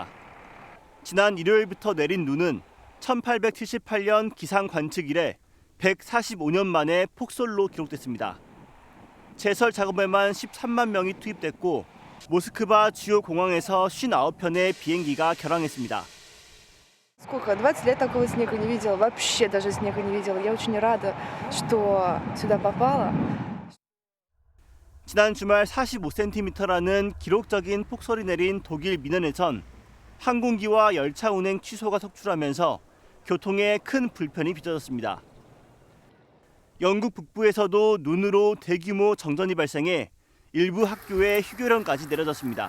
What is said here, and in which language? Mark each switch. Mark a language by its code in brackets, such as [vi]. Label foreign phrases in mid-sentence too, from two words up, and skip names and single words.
[ko] 지난 일요일부터 내린 눈은 1878년 기상 관측 이래 145년 만에 폭설로 기록됐습니다. 제설 작업에만 13만 명이 투입됐고 모스크바 주요 공항에서 59편의 비행기가 결항했습니다. [ru] Сколько? 20 лет такого снега не видела. Вообще даже снега не видела. Я очень рада, что сюда попала. [ko] 지난 주말 45cm라는 기록적인 폭설이 내린 독일 미넨에선 항공기와 열차 운행 취소가 속출하면서 교통에 큰 불편이 빚어졌습니다. 영국 북부에서도 눈으로 대규모 정전이 발생해 일부 학교에 휴교령까지 내려졌습니다.